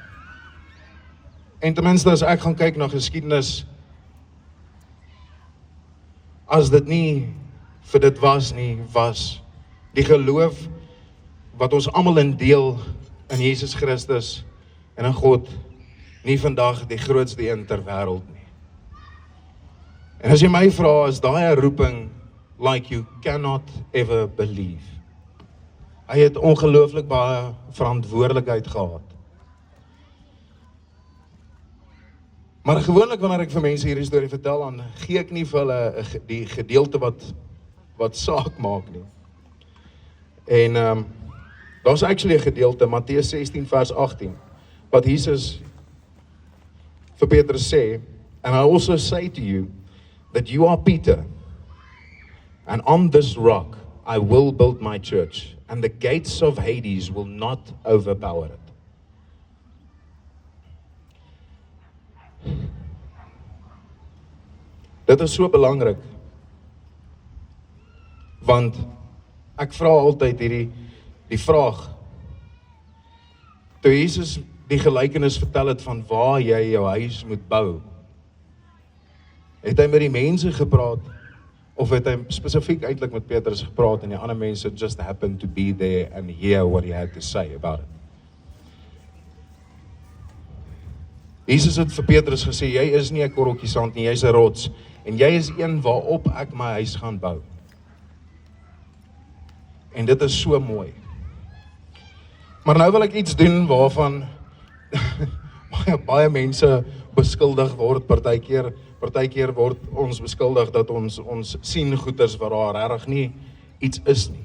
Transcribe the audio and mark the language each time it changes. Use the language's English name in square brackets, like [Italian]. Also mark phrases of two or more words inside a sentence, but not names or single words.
[Afrikaans] En ten minste as ek gaan kyk na geskiedenis, as dit nie vir dit was nie, was die geloof wat ons almal in deel in Jesus Christus en in God nie vandag die grootste een ter wêreld nie. En as jy my vra, is daai 'n roeping [English] like you cannot ever believe. [Afrikaans] Hy het ongelooflik baie verantwoordelikheid gehad. Maar gewoonlik wanneer ek vir mense hierdie storie vertel, dan gee ek nie vir hulle die gedeelte wat saak maak nie. En daar's actually 'n gedeelte, Matteus 16 vers 18, wat Jesus vir Petrus sê, [English] and I also say to you that you are Peter, and on this rock I will build my church, and the gates of Hades will not overpower it. [Afrikaans] Dit is so belangrik, want ek vra altyd die vraag, toe Jesus die gelykenis vertel het van waar jy jou huis moet bou, het hy met die mense gepraat, of het hy spesifiek eintlik met Petrus gepraat en die ander mense [English] just happened to be there and hear what he had to say about it. [Afrikaans] Jesus het vir Petrus gesê, jy is nie 'n korreltjie sand nie, jy's 'n rots en jy is een waarop ek my huis gaan bou. En dit is so mooi. Maar nou wil ek iets doen waarvan baie mense beskuldig word, partykeer word ons beskuldig dat ons sien goeders waar daar regtig nie iets is nie.